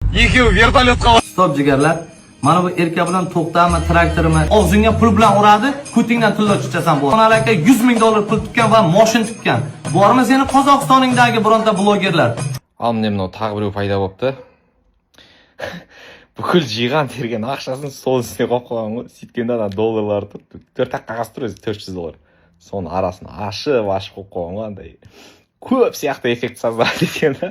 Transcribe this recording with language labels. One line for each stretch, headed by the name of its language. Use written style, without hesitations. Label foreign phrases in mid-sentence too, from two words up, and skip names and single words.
Kazakh: Екеуі вертолетқа.
Uzbek: Stop jigarlar. Mana bu erkak bilan to'xtami, traktorimi, og'zingga pul bilan uradi, ko'tingdan tilla chiqasan bu. Ona aka 100 ming dollar pul tutgan va mashina tutgan. Bormi seni Qozog'istoningdagi bironta blogerlar?
Kazakh: Ал міне мынау тағы біреу пайда болыпты. Бүкіл жиған терген ақшасын сол үстіне қойып қойған ғой. Сөйткенде ана долларлар тұр. 4 ақ қағаз тұр өзі 400 доллар. Соның арасын ашып қойып қойған ғой андай. Көп сияқты
Russian: эффект создавать
Kazakh: еткен да.